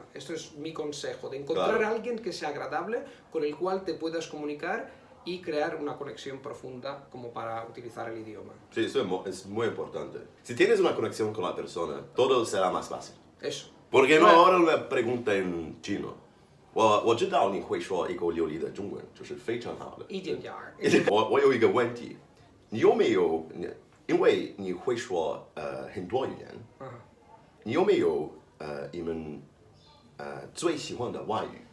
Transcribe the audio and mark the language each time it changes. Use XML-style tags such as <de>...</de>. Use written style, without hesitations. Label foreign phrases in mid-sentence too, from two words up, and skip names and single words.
<es>Esto es mi consejo, de encontrar a alguien que sea agradable, con el cual te puedas comunicar y crear una conexión profunda como para utilizar el idioma. Sí, eso es muy importante. Si tienes una conexión con la persona, todo será más fácil. Eso. ¿Por qué no ahora una pregunta en chino?</es> <zh>我知道你会说一口流利的中文，就是非常好的。一点点儿。我有一个问题，你有没有，因为你会说很多语言，你有没有你们最喜欢的外语？</zh>